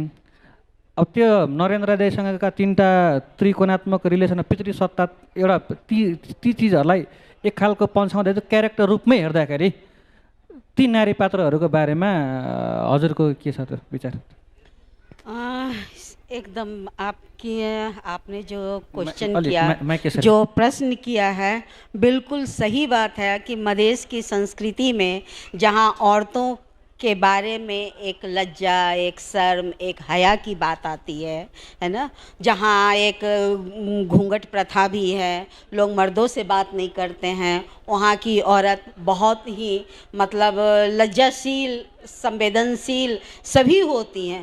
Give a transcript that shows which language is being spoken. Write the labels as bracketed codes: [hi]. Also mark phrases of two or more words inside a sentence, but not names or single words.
[ne] अब त्यो नरेन्द्र दाइसँगका 3टा त्रिकोणात्मक रिलेसन, पितृसत्ता, एउटा ती चिजहरूलाई एक खालको पन्छाउँदै क्यारेक्टर रूपमै हेर्दाखेरि ती नारी पात्रहरूको बारेमा हजुरको के छ त विचार? [hi] एकदम आपने जो क्वेश्चन किया, जो प्रश्न किया है, बिल्कुल सही बात है कि मधेश की संस्कृति में जहाँ औरतों के बारे में एक लज्जा, एक शर्म, एक हया की बात आती है ना, जहाँ एक घूंघट प्रथा भी है, लोग मर्दों से बात नहीं करते हैं, वहाँ की औरत बहुत ही मतलब लज्जाशील, संवेदनशील सभी होती हैं।